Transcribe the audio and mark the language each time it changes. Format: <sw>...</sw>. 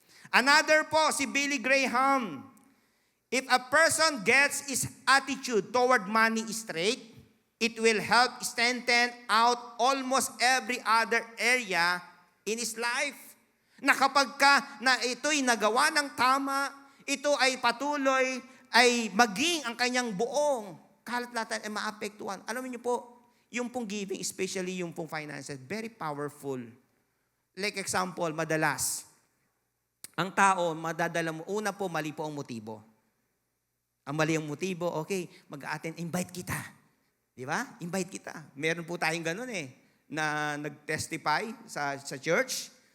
<en>Another po, si Billy Graham, if a person gets his attitude toward money straight, it will help strengthen out almost every other area in his life.</en> <tl>Na kapag na ito'y nagawa ng tama, ito ay patuloy ay maging ang kanyang buong kalat-latan ay maapektuhan. Alam niyo po, yung pong giving, especially yung pong finances,</tl> <en>very powerful.</en> <tl>Like example, madalas, ang tao, madadala mo, una po, mali po ang motibo. Ang mali ang motibo, okay, mag-attend, invite kita. Di ba? Invite kita. Meron po tayong ganun na nag-testify sa church.</tl>